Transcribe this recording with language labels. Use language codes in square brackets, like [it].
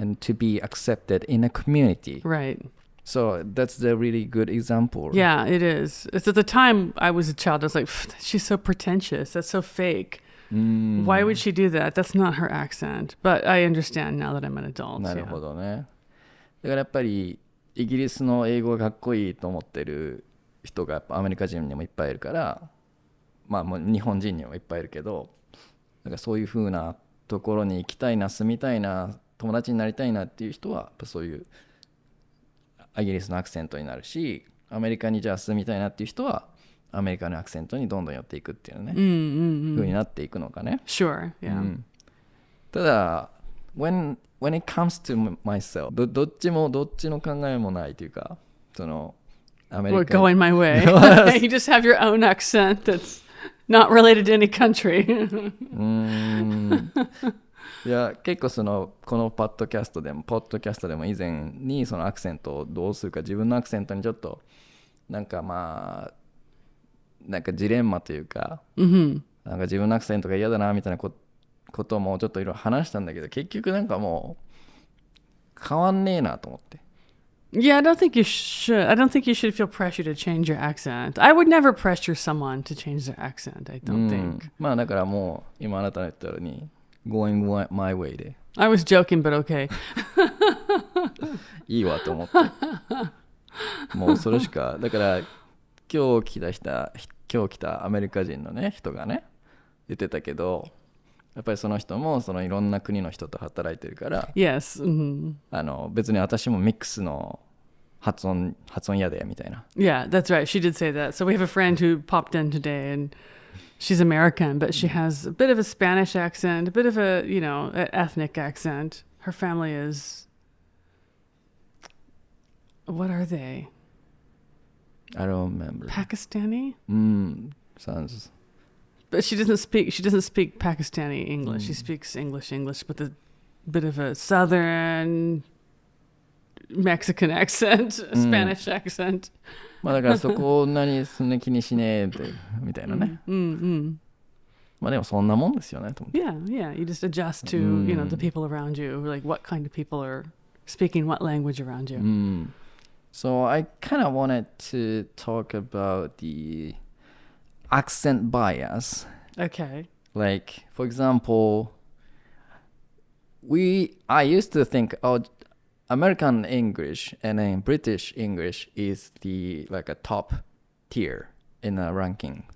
[en] And to be accepted in a community. Right. So that's the really good example. Yeah, it is. It's at the time I was a child, I was like, she's so pretentious. That's so fake. Why would she do that? That's not her accent. But I understand now that I'm an adult. [ja] なるほどね。だからやっぱりイギリスの英語がかっこいいと思ってる人がやっぱアメリカ人にもいっぱいいるから、まあもう日本人にもいっぱいいるけど、なんかそういう風なところに行きたいな、住みたいな、友達になりたいなっていう人はやっぱそういうイギリスのアクセントになるし、アメリカにじゃあ住みたいなっていう人はアメリカのアクセントにどんどん寄っていくっていうね、風になっていくのかね。 [en] Sure, yeah. [ja] ただ [en] when it comes to myself [ja] どっちの考えもないというか、そのアメリカ [en] going my way. You just have your own accent that's not related to any country. [ja] いや結構このポッドキャストでも以前にそのアクセントをどうするか自分のアクセントにちょっとなんかなんかジレンマというか、なんか自分のアクセントが嫌だなみたいなこともちょっといろいろ話したんだけど結局なんかもう変わんねえなと思って。 [en] Yeah, I don't think you should feel pressure to change your accent. I would never pressure someone to change their accent, I don't think. [ja] まあだからもう今あなたが言ったように [en] going my way [ja] で [en] I was joking, but okay. [ja] いいわと思ってもうそれしかだから今日来たアメリカ人のね人がね言ってたけどやっぱりその人もそのいろんな国の人と働いてるから [en] Yes. [ja] 別に私もミックスの発音嫌でみたいな [en] Yeah, that's right. She did say that. So we have a friend who popped in today and she's American, but she has a bit of a Spanish accent, a bit of a, ethnic accent. Her family is, what are they? I don't remember. Pakistani? Sounds But she doesn't speak Pakistani English. She speaks English with a bit of a southern Mexican accent, Spanish accent. [ja] まあだからそこを何そんな気にしねえってみたいなね。まあでもそんなもんですよねと思って。 [en] Yeah. You just adjust to, the people around you, like what kind of people are speaking what language around you. So I kind of wanted to talk about the accent bias. Okay. Like, for example, I used to think, American English and then British English is like a top tier in a ranking.